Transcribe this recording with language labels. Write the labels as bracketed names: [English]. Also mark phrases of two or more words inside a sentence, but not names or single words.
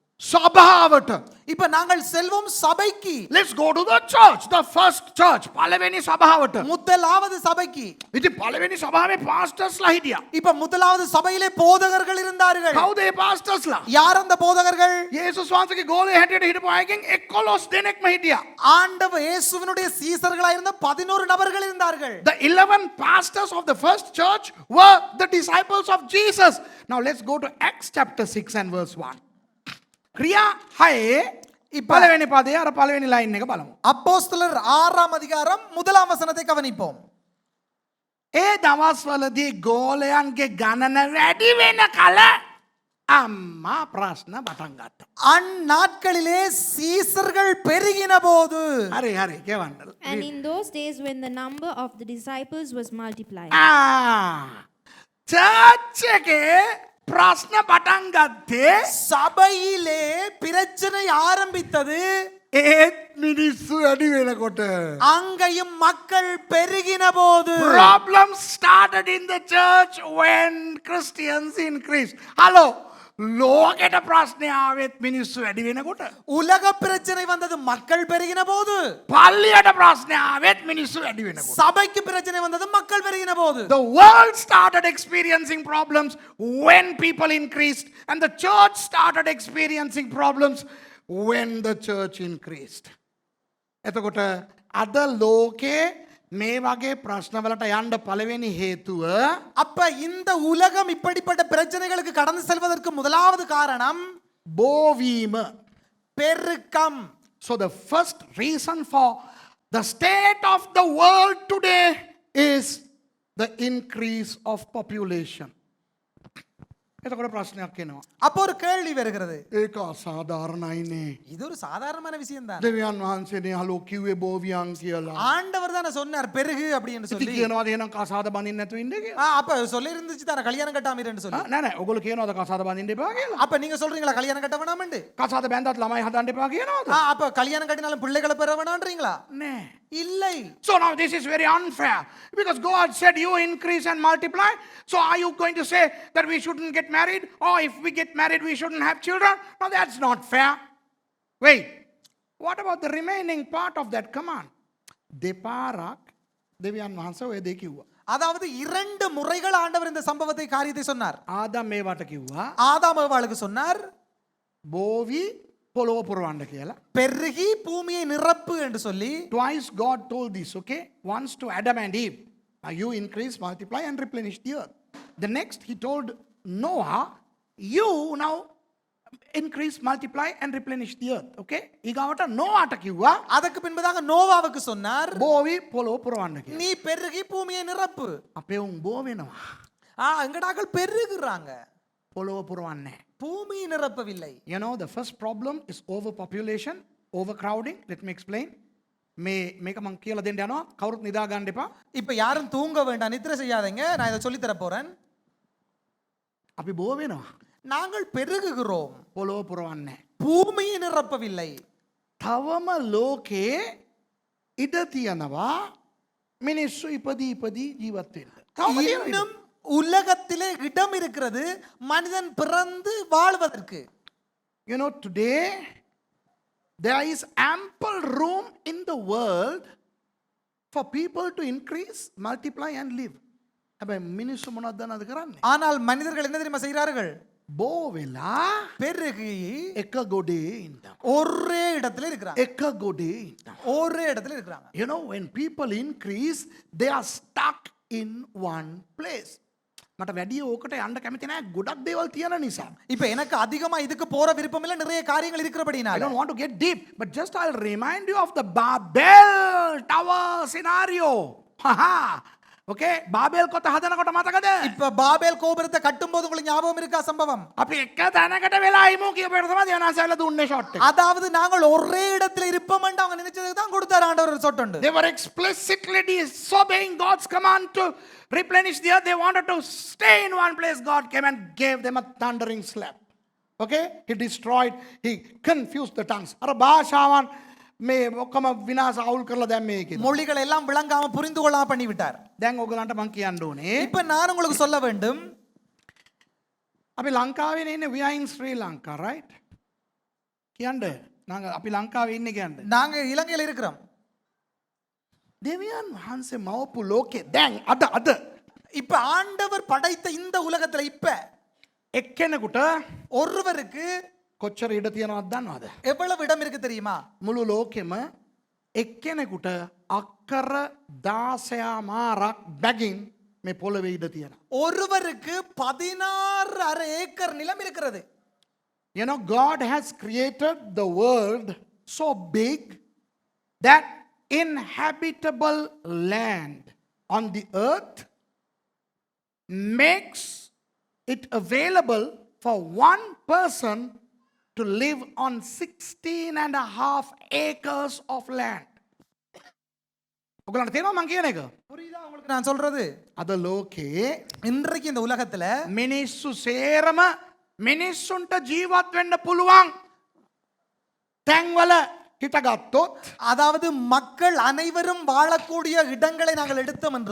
[Sinhala] අපි යමු සභාවට. [Tamil] இப்ப நாங்கள் செல்வோம் சபைக்கு. [English] Let's go to the church, the first church. [Sinhala] පළවෙනි සභාවට. [Tamil] முதலாவது சபைக்கு. [Sinhala] ඉතින් පළවෙනි සභාවේ pastors ලා හිටියා. [Tamil] இப்ப முதலாவது சபையிலே போதகர்கள் இருந்தார்கள். [Sinhala] කවුද ඒ pastors ලා? [Tamil] யார் அந்த போதகர்கள்? [Sinhala] යේසුස් වහන්සේගේ ගෝලයේ හැටියට හිටපු අයගෙන් 11 දෙනෙක්ම හිටියා. [Tamil] ஆண்டவர் இயேசுவினுடைய சீசர்களாக இருந்த 11 நபர்கள் இருந்தார்கள். [English] The 11 pastors of the first church were the disciples of Jesus. Now let's go to Acts chapter 6 and verse 1. [Sinhala] ක්‍රියා 6 පළවෙනි පදේ අර පළවෙනි line එක බලමු. [Tamil] அப்போஸ்தலர் 6ஆம் அதிகாரம் முதலாம் வசனத்தை கவனிப்போம். [Sinhala] ඒ දවස්වලදී ගෝලයන්ගේ ගණන වැඩි වෙන කල අම්මා ප්‍රශ්න පටන් ගත්තා. [Tamil] அந்நாட்களிலே சீசர்கள் பெருகின போது. [Sinhala] හරි හරි කියවන්න. [English] And in those days, when the number of the disciples was multiplied, [Sinhala] චර්ච් එකේ ප්‍රශ්න පටන් ගත්තේ [Tamil] சபையிலே பிரச்சனை ஆரம்பித்தது. [Sinhala] ඒත් මිනිස්සු වැඩි වෙනකොට. [Tamil] அங்கேயும் மக்கள் பெருகின போது. [English] Problems started in the church when Christians increased. Hello. [Sinhala] ලෝකෙට ප්‍රශ්න ආවෙත් මිනිස්සු වැඩි වෙනකොට. [Tamil] உலக பிரச்சனை வந்தது மக்கள் பெருகின போது. [Sinhala] පල්ලියට ප්‍රශ්න ආවෙත් මිනිස්සු වැඩි වෙනකොට. [Tamil] சபைக்கு பிரச்சனை வந்தது மக்கள் பெருகின போது. [English] The world started experiencing problems when people increased, and the church started experiencing problems when the church increased. [Sinhala] එතකොට අද ලෝකේ මේ වගේ ප්‍රශ්නවලට යන්න පළවෙනි හේතුව [Tamil] அப்ப இந்த உலகம் இப்படிப்பட்ட பிரச்சனைகளுக்கு கடந்து செல்வதற்கு முதலாவது காரணம் [Sinhala] බෝවීම. [Tamil] பெருக்கம். [English] So the first reason for the state of the world today is the increase of population. [Sinhala] එතකොට ප්‍රශ්නයක් එනවා. [Tamil] அப்போ ஒரு கேள்வி வருகிறது. [Sinhala] ඒක අසාධාරණයිනේ. [Tamil] இது ஒரு சாதாரணமான விஷயம் தான். [Sinhala] දෙවියන් වහන්සේනේ හලෝ කිව්වේ බෝවියන් කියලා. [Tamil] ஆண்டவர் தானே சொன்னார் பெருகு அப்படின்னு [Sinhala] ඉතින් [Tamil] சொல்லி. [Sinhala] කියනවාද එහෙනම් කසාද බඳින්න නැතුව ඉන්න කියලා? [Tamil] அப்ப சொல்லி இருந்துச்சு தானே கல்யாணம் கட்டாம இருன்னு சொல்லி. [Sinhala] නෑ නෑ ඔයගොල්ලෝ කියනවාද කසාද බඳින්න එපා කියලා? [Tamil] அப்ப நீங்க சொல்றீங்களா கல்யாணம் கட்ட வேணாம்னு? [Sinhala] කසාද බැඳවත් ළමයි හදන්න එපා කියනවාද? [Tamil] அப்ப கல்யாணம் கட்டினாலும் பிள்ளைகளை பெற வேணாம்ன்றீங்களா? [Sinhala] නෑ. [Tamil] இல்லை. [English] So now this is very unfair because God said you increase and multiply. So are you going to say that we shouldn't get married, or if we get married we shouldn't have children? No, that's not fair. Wait, what about the remaining part of that command? [Sinhala] දෙපාරක් දෙවියන් වහන්සේ ඔය දෙක කිව්වා. [Tamil] அதாவது 2 முறைகள் ஆண்டவர் இந்த சம்பவத்தை காரியத்தை சொன்னார். [Sinhala] ආදම් මේවට කිව්වා [Tamil] ஆதாம் ஏவாளுக்கு சொன்னார் [Sinhala] බෝවි පොළොව පුරවන්න කියලා. [Tamil] பெருகி பூமியை நிரப்பு என்று சொல்லி. [English] Twice God told this, okay? Once to Adam and Eve. Now you increase, multiply and replenish the earth. The next he told Noah, you now increase, multiply and replenish the earth. [Sinhala] Okay? ඊගාවට නෝවාට කිව්වා [Tamil] அதற்கு பின்பதாக நோவாவுக்கு சொன்னார் [Sinhala] බෝවි පොළොව පුරවන්න කියලා. [Tamil] நீ பெருகி பூமியை நிரப்பு. [Sinhala] අපේ උන් බෝ වෙනවා. [Tamil] எங்கடாக்கள் பெருகுறாங்க, [Sinhala] පොළොව පුරවන්නේ නැහැ. [Tamil] பூமியை நிரப்பவில்லை. [English] You know, the first problem is overpopulation, overcrowding. Let me explain. [Sinhala] මේක මං කියලා දෙන්න යනවා. කවුරුත් නිදා ගන්න එපා. [Tamil] இப்ப யாரும் தூங்க வேண்டாம், நித்திரை செய்யாதீங்க. நான் இதை சொல்லி தர போறேன். [Sinhala] අපි බෝ වෙනවා. [Tamil] நாங்கள் பெருகுகிறோம், [Sinhala] පොළොව පුරවන්නේ නැහැ. [Tamil] பூமியை நிரப்பவில்லை. [Sinhala] තවම ලෝකේ ඉඩ තියනවා මිනිස්සු ඉපදී ජීවත් වෙන්න. තවම තියෙනවා. [Tamil] இன்னும் உலகத்திலே இடம் இருக்கிறது மனிதன் பிறந்து வாழ்வதற்கு. [English] You know, today there is ample room in the world for people to increase, multiply and live. [Sinhala] හැබැයි මිනිස්සු මොනවද දන්නවද කරන්නේ? [Tamil] ஆனால் மனிதர்கள் என்ன தெரியுமா செய்கிறார்கள்? [Sinhala] බෝ වෙලා [Tamil] பெருகி [Sinhala] එක ගොඩේ ඉන්නවා. [Tamil] ஒரே இடத்துல இருக்கிறாங்க. [Sinhala] එක ගොඩේ ඉන්නවා. [Tamil] ஒரே இடத்துல இருக்கிறாங்க. [English] You know, when people increase, they are stuck in one place. [Sinhala] මට වැඩි ඕකට යන්න කැමති නැහැ ගොඩක් දේවල් තියෙන නිසා. [Tamil] இப்ப எனக்கு அதிகமா இதுக்கு போற விருப்பம் இல்ல, நிறைய காரியங்கள் [English] I [Tamil] இருக்கிறபடினால. [English] don't want to get deep, but just I'll remind you of the Babel Tower scenario. [Sinhala] Haha. Okay, பாபேல் கோட்டை හදනකොට මතකද? [Tamil] இப்ப பாபேல் கோபுரத்தை கட்டும்போது உங்களுக்கு ஞாபகம் இருக்கா சம்பவம்? [Sinhala] අපි එක තැනකට වෙලා ඉමු කියපේට තමයි දේවනාසයලා දුන්නේ ෂොට් එක. [Tamil] அதாவது நாங்கள் ஒரே இடத்துல இருப்போம் என்று அவங்க நினைச்சதுக்கு தான் கொடுத்தார் ஆண்டவர் ஒரு சொட்டு உண்டு. [English] They were explicitly disobeying God's command to replenish the earth. They wanted to stay in one place. God came and gave them a thundering slap. Okay, he destroyed, he confused the tongues. [Sinhala] අර භාෂාවන් මේ ඔක්කොම විනාශ අවුල් කරලා දැන් මේකේ. [Tamil] மொழிகள் எல்லாம் விளங்காம புரிந்து கொள்ளாம பண்ணி விட்டார். [Sinhala] දැන් ඔයගලන්ට මං කියන්න ඕනේ. [Tamil] இப்ப நான் உங்களுக்கு சொல்ல வேண்டும், [Sinhala] අපි ලංකාවේ ඉන්නේ [English] we are in Sri Lanka, right? [Sinhala] කියන්න. நாங்க අපි ලංකාවේ ඉන්නේ කියන්නේ. [Tamil] நாங்க இலங்கையில் இருக்கிறோம். [Sinhala] දෙවියන් වහන්සේ මවපු ලෝකේ දැන් අද [Tamil] இப்ப ஆண்டவர் படைத்த இந்த உலகத்துல இப்ப [Sinhala] එක්කෙනෙකුට [Tamil] ஒருவருக்கு [Sinhala] කොච්චර ඉඩ තියෙනවද දන්නවද? [Tamil] எவ்வளவு இடம் இருக்கு தெரியுமா? [Sinhala] මුළු ලෝකෙම එක්කෙනෙකුට අක්කර 16 බැගින් මේ පොළවේ ඉඩ තියෙනවා. [Tamil] ஒருவருக்கு 16.5 ஏக்கர் நிலம் இருக்கிறது. [English] You know, God has created the world so big that inhabitable land on the earth makes it available for one person to live on 16.5 acres of land. [Sinhala] ඔගලන්ට තේරෙනවද මං කියන එක? [Tamil] புரியுதா உங்களுக்கு நான் சொல்றது? [Sinhala] අද ලෝකේ [Tamil] இன்றைக்கு இந்த உலகத்துல [Sinhala] මිනිස්සු සේරම මිනිස්සුන්ට ජීවත් වෙන්න පුළුවන් තැන්වල හිටගත්තොත් [Tamil] அதாவது மக்கள் அனைவரும் வாழக்கூடிய இடங்களை நாங்கள் எடுத்தோம் என்று